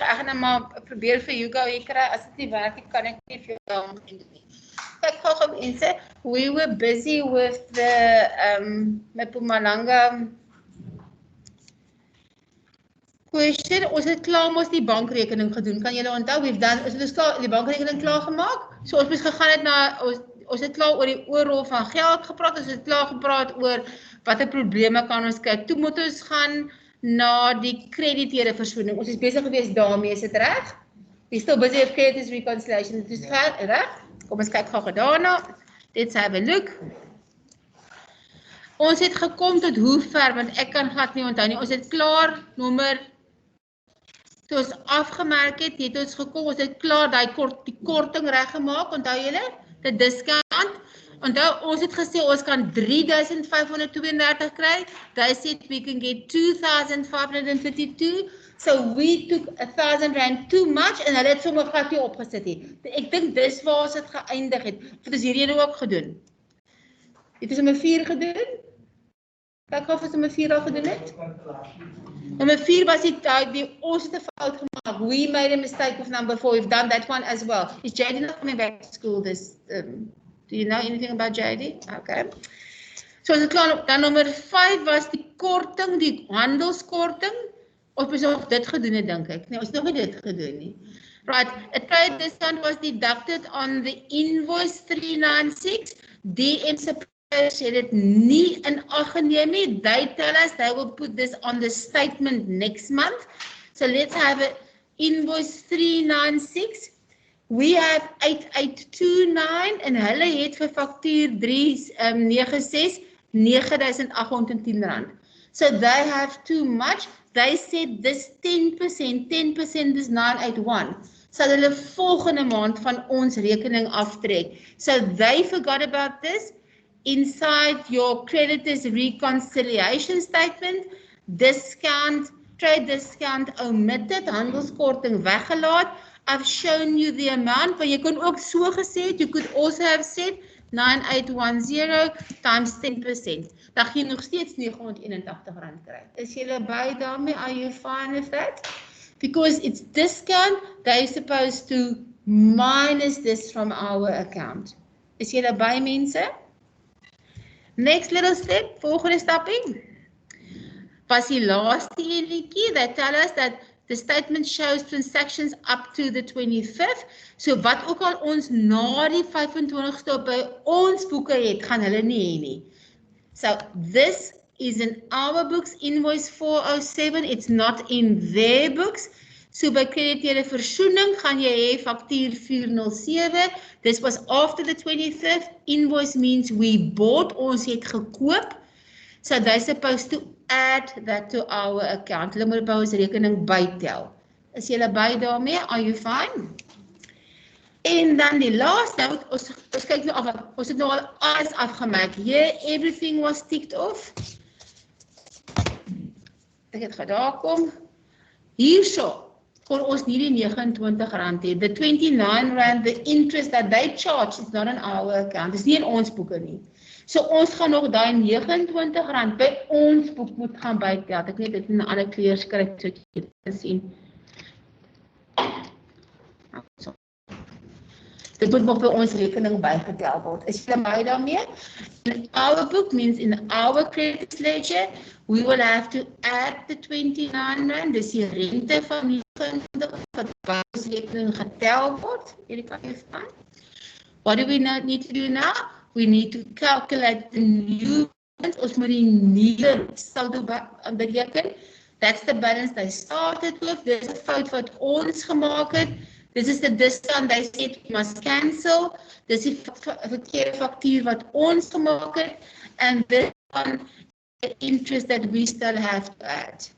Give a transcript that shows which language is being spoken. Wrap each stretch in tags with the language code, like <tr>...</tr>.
<af>Ek gaan nou maar probeer vir Hugo hier kry. As dit nie werk nie, kan ek nie vir jou doen nie. Kyk gou mense,</af> <en>we were busy with the Mpumalanga question.</en> <af>Ons het klaar mos die bankrekening gedoen. Kan julle onthou? Ons het klaar die bankrekening klaar gemaak. So ons moes gegaan het na ons het klaar oor die oorrol van geld gepraat. Ons het klaar gepraat oor watter probleme kan ons kry. Toe moet ons gaan na die krediteure versoening. Ons is besig gewees daarmee, is dit reg?</af> <en>We still busy with creditors reconciliation.</en> <af>Dit is reg? Kom ons kyk gou daarna.</af> <en>Let's have a look.</en> <af>Ons het gekom tot hoe ver, want ek kan glad nie onthou nie. Ons het klaar nommer, toe ons afgemerk het, het ons gekom, ons het klaar die korting reggemaak, onthou julle? Die discount. Onthou, ons het gesê, ons kan 3,532 kry.</af> <en>They said we can get 2,532. So we took 1,000 rand too much</en> <af>en hulle het sommer glad nie opgesit het. Ek dink dis waar ons het geëindig het. Het ons hierdie ook gedoen. Het ons nommer 4 gedoen? Kyk of ons nommer 4 al gedoen het. Nommer 4 was die ons het 'n fout gemaak.</af> <en>We made a mistake with number 4. We've done that one as well. Is JD not coming back to school this do you know anything about JD?</en> <af>Okay. So ons het klaar, dan nommer 5 was die korting, die handelskorting. Of ons nog dit gedoen het, dink ek. Nee, ons nog nie dit gedoen nie.</af> <en>Right, a trade discount was deducted on the invoice 396.</en> <af>DM suppliers het dit nie in ag geneem nie.</af> <en>They tell us they will put this on the statement next month. So let's have an invoice 396. We have 8829</en> <af>en hulle het vir faktuur 396 9,810 rand.</af> <en>So they have too much. They said this 10% is 981.</en> <af>So hulle volgende maand van ons rekening aftrek.</af> <en>So they forgot about this. Inside your creditors reconciliation statement, discount, trade discount omitted,</en> <af>handelskorting weggelaat.</af> <en>I've shown you the amount, but</en> <af>jy kon ook so gesê het,</af> <en>you could also have said 9810 times 10%.</en> <af>Dan gaan jy nog steeds 981 rand kry. Is julle by daarmee?</af> <en>Are you fine with that? Because it's discount, they're supposed to minus this from our account.</en> <af>Is julle by mense?</af> <en>Next little step,</en> <af>volgende stapie. Was die laaste enetjie,</af> <en>they tell us that the statement shows transactions up to the 25th.</en> <af>So wat ook al ons na die 25ste by ons boeke het, gaan hulle nie hê nie.</af> <en>So this is in our books, invoice 407, it's not in their books.</en> <af>So by krediteure versoening gaan jy hê faktuur 407.</af> <en>This was after the 25th. Invoice means we bought,</en> <af>ons het gekoop.</af> <en>So they're supposed to add that to our account.</en> <af>Hulle moet by ons rekening bytel. Is julle by daarmee?</af> <en>Are you fine?</en> <af>En dan die laaste, ons kyk nou af, ons het nou al alles afgemaak.</af> <en>Yeah, everything was ticked off.</en> <af>Ek het daar kom. Hierso kon ons nie die 29 rand hê.</af> <en>The 29 rand, the interest that they charge is not in our account.</en> <af>Dis nie in ons boeke nie. So ons gaan nog daai 29 rand by ons boek moet gaan bytel. Ek weet dit in 'n ander kleur skryf so jy kan sien. So. Dit moet nog by ons rekening bygetel word. Is julle my daarmee?</af> <en>In our book means in our credit ledger, we will have to add the 29 rand.</en> <af>Dis die rente van die 29 wat by ons rekening getel word. Hierdie kan jy verstaan.</af> <en>What do we need to do now? We need to calculate the new balance.</en> <af>Ons moet die nuwe saldo bereken.</af> <en>That's the balance they started with.</en> <af>Dis 'n fout wat ons gemaak het.</af> <en>This is the discount they said we must cancel.</en> <af>Dis die verkeerde faktuur wat ons gemaak het.</af> <en>And this one, the interest that we still have to add.</en>